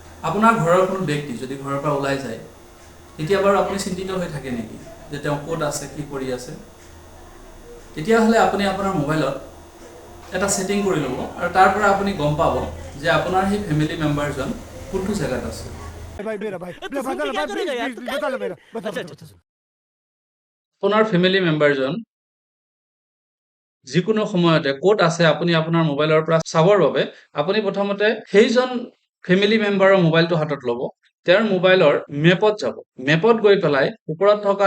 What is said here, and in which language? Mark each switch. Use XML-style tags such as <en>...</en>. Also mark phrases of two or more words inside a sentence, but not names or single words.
<as>আপোনাৰ ঘৰৰ কোনো ব্যক্তি যদি ঘৰৰ পৰা ওলাই যায় তেতিয়া বাৰু আপুনি চিন্তিত হৈ থাকে নেকি যে তেওঁ ক'ত আছে কি কৰি আছে তেতিয়াহ'লে আপুনি আপোনাৰ মোবাইলত এটা সেটিং কৰি ল'ব আৰু তাৰ পৰা আপুনি গম পাব যে আপোনাৰ সেই ফ্যামিলি মেম্বাৰজন কোনটো জায়গাত আছে</as> <hi>भाई मेरा भाई बता लो भाई प्लीज प्लीज बता लो मेरा बता</hi> <as>আপোনাৰ ফ্যামিলি মেম্বাৰজন যিকোনো সময়তে ক'ত আছে আপুনি আপোনাৰ মোবাইলৰ পৰা চাবৰ বাবে আপুনি প্ৰথমতে সেইজন ফ্যামিলি মেম্বাৰৰ মোবাইলটো হাতত ল'ব তেওঁৰ মোবাইলৰ মেপত যাব মেপত গৈ পেলাই ওপৰত থকা</as>